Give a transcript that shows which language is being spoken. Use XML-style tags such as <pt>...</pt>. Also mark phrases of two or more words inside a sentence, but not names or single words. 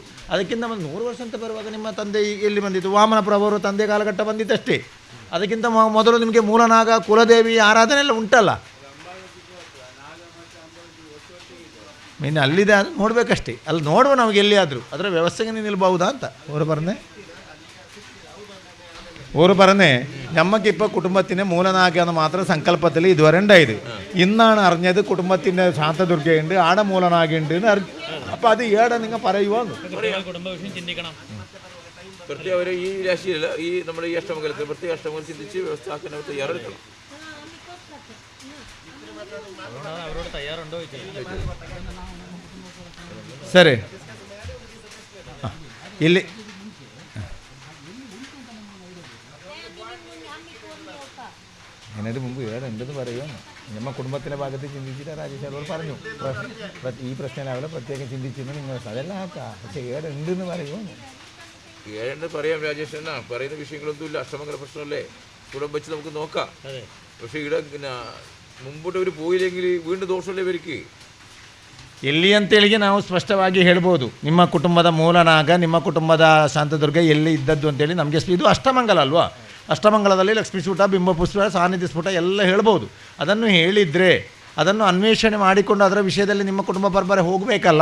<kn>ಅದಕ್ಕಿಂತ ಮೊದಲು 100 ವರ್ಷ ಅಂತ ಬರುವಾಗ ನಿಮ್ಮ ತಂದೆ ಎಲ್ಲಿ ಬಂದಿತ್ತು? ವಾಮನ ಪ್ರಭುವರು ತಂದೆ ಕಾಲಘಟ್ಟ ಬಂದಿತ್ತಷ್ಟೇ. ಅದಕ್ಕಿಂತ ಮೊದಲು ನಿಮಗೆ ಮೂಲನಾಗ ಕುಲದೇವಿ ಆರಾಧನೆ ಎಲ್ಲ ಉಂಟಲ್ಲ. ಮೀನು ಅಲ್ಲಿದೆ, ಅದು ನೋಡಬೇಕಷ್ಟೇ. ಅಲ್ಲಿ ನೋಡುವ ನಮಗೆ ಎಲ್ಲಿಯಾದರೂ ಅದರ ವ್ಯವಸ್ಥೆಗೆ ನಿಲ್ಬಹುದಾ ಅಂತ.</kn> <ml>ഓര് പറഞ്ഞേ ഞമ്മക്കിപ്പോൾ കുടുംബത്തിൻ്റെ മൂലനാഗെന്ന് മാത്രം സങ്കല്പത്തിൽ ഇതുവരെ ഉണ്ടായത്. ഇന്നാണ് അറിഞ്ഞത് കുടുംബത്തിൻ്റെ ശാന്തദുർഗയുണ്ട്, ആടെ മൂലനാഗയുണ്ട് എന്ന് അറിഞ്ഞു. അപ്പോൾ അത് ഏടെ നിങ്ങൾ പറയുമോ? പ്രത്യേക ഒരു ഈ രാശിയിൽ ഈ നമ്മുടെ ഈ അഷ്ടമംഗലത്തിൽ പ്രത്യേക അഷ്ടമംഗലം ചിന്തിച്ച് വ്യവസ്ഥ ആക്കാൻ തയ്യാറെടുക്കണം. അവരോട് തയ്യാറുണ്ടോ?</ml> <kn>ಸರಿ, ಇಲ್ಲಿ</kn> <ml>അതിനു മുമ്പ് ഏടെ ഉണ്ടെന്ന് പറയുമോ? ನಮ್ಮ കുടുംബത്തിൻ്റെ ഭാഗത്ത് ചിന്തിച്ചിട്ട് രാജേഷ് അവർ പറഞ്ഞു ഈ പ്രശ്നം രാവിലെ പ്രത്യേകം ചിന്തിച്ചിരുന്നു നിങ്ങൾ അതെല്ലാം ആക്കാം. പക്ഷേ ഏടെ ഉണ്ടെന്ന് പറയുമോ? ഏഴെന്ന് പറയാം രാജേഷ് എന്നാ പറയുന്ന വിഷയങ്ങളൊന്നുമില്ല. അഷ്ടമംഗല പ്രശ്നമല്ലേ, കൂടെ വെച്ച് നമുക്ക് നോക്കാം. പക്ഷേ ഇവിടെ മുമ്പോട്ട് അവർ പോയില്ലെങ്കിൽ വീണ്ടും ദോഷമല്ലേ ഇവർക്ക്.</ml> <kn>ಎಲ್ಲಿ ಅಂತೇಳಿಗೆ ನಾವು ಸ್ಪಷ್ಟವಾಗಿ ಹೇಳ್ಬೋದು, ನಿಮ್ಮ ಕುಟುಂಬದ ಮೂಲನಾಗ ನಿಮ್ಮ ಕುಟುಂಬದ ಶಾಂತದುರ್ಗ ಎಲ್ಲಿ ಇದ್ದದ್ದು ಅಂತೇಳಿ ನಮಗೆ. ಇದು ಅಷ್ಟಮಂಗಲ ಅಲ್ವಾ? ಅಷ್ಟಮಂಗಲದಲ್ಲಿ ಲಕ್ಷ್ಮೀ ಸ್ಫುಟ, ಬಿಂಬಪುಷ್ಪ, ಸಾನ್ನಿಧ್ಯ ಸ್ಫುಟ ಎಲ್ಲ ಹೇಳ್ಬೋದು. ಅದನ್ನು ಹೇಳಿದರೆ ಅದನ್ನು ಅನ್ವೇಷಣೆ ಮಾಡಿಕೊಂಡು ಅದರ ವಿಷಯದಲ್ಲಿ ನಿಮ್ಮ ಕುಟುಂಬ ಪರಂಪರೆ ಹೋಗಬೇಕಲ್ಲ.</kn>